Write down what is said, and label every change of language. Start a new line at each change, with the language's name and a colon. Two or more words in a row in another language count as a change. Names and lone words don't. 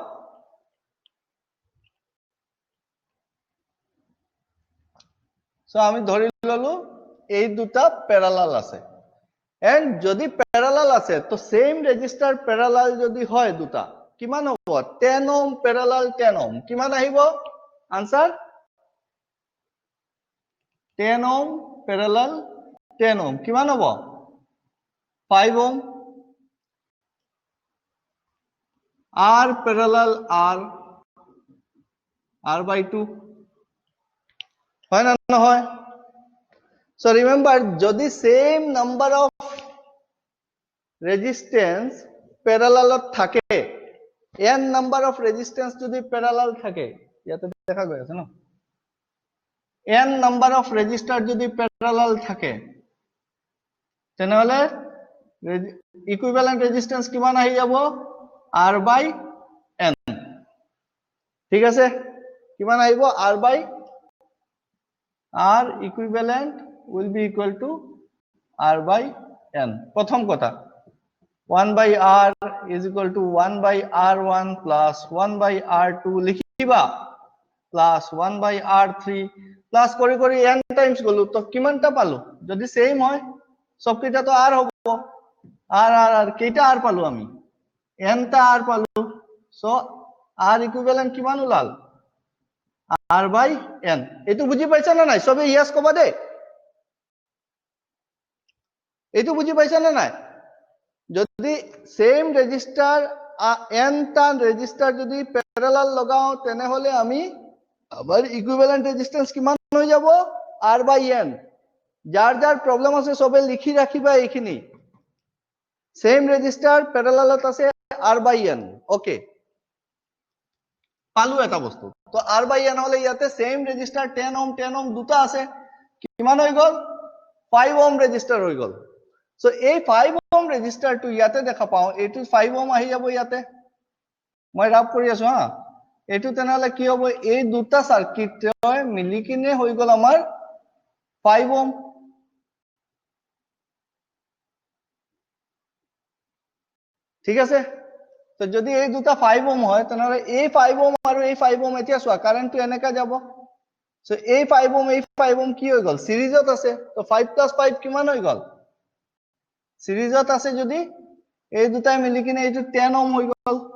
Assamese: so আমি ধৰি ললো এই দুটা প্যারালাল আছে and যদি প্যারালাল আছে তো
English: same resistor parallel
Assamese: যদি হয় দুটা কিমান হ'ব
English: 10 ohm parallel 10 ohm
Assamese: কিমান আহিব আনসার
English: 10 ohm parallel 10 ohm
Assamese: কিমান হ'ব 5 ওহম
English: R parallel R by 2
Assamese: হয় না নহয়
English: so remember
Assamese: যদি
English: same number of resistance parallel
Assamese: থাকে
English: n number of resistance
Assamese: যদি parallel থাকে ইয়াতে দেখা গৈ আছে ন
English: n number of resistor
Assamese: যদি parallel থাকে তেনেহলে
English: equivalent resistance
Assamese: কিমান আহি যাব
English: R by n
Assamese: ঠিক আছে কিমান আহিব
English: R by R equivalent will be equal to R by n
Assamese: প্রথম কথা
English: 1 by R is equal to 1 by R1 plus 1 by R2
Assamese: লিখিবা
English: plus 1 by R3 plus
Assamese: কৰি কৰি
English: n times
Assamese: গলো তো কিমানটা পালো যদি সেম হয় সব কেইটা তো R হ'ব R কেইটা R পালো আমি n টা R পালো সো
English: R equivalent
Assamese: কিমান ওলাল
English: R by n
Assamese: এটো বুজি পাইছা না নাই সবে ইয়েস কবা দে এটো বুজি পাইছা না নাই যদি
English: same resistor
Assamese: n টা রেজিস্টার যদি প্যারালাল লাগাও তেনে হলে আমি আবার
English: equivalent resistance
Assamese: কিমান হৈ যাব
English: R by n
Assamese: যার যার প্রবলেম আছে সবে লিখি রাখিবা এইখিনি সেম রেজিস্টার প্যারালালত আছে
English: R by n okay
Assamese: পালু এটা বস্তু তো
English: R by n
Assamese: হলে ইয়াতে
English: same resistor 10 ohm
Assamese: দুটা আছে কিমান হৈ গল
English: 5 ohm resistor
Assamese: হৈ গল সো এই
English: 5 ohm resistor
Assamese: টু ইয়াতে দেখা পাও এটো 5 ওহম আহি যাব ইয়াতে মই রাব কৰি আছো হা এটো তেনেহলে কি হ'ব এই দুটা সার্কিট মিলি কিনে হৈ গল আমাৰ 5 ওহম ঠিক আছে তো যদি এই দুটা 5 ওহম হয় তেনেহলে এই 5 ওহম আৰু এই 5 ওহম এতিয়া সোয়া কারেন্টটো এনেকা যাব সো এই 5 ওহম কি হৈ গল সিরিজত আছে তো 5 + 5 কিমান হৈ গল সিরিজত আছে যদি এই দুটাই মিলি কিনে এইটো 10 ওহম হৈ গল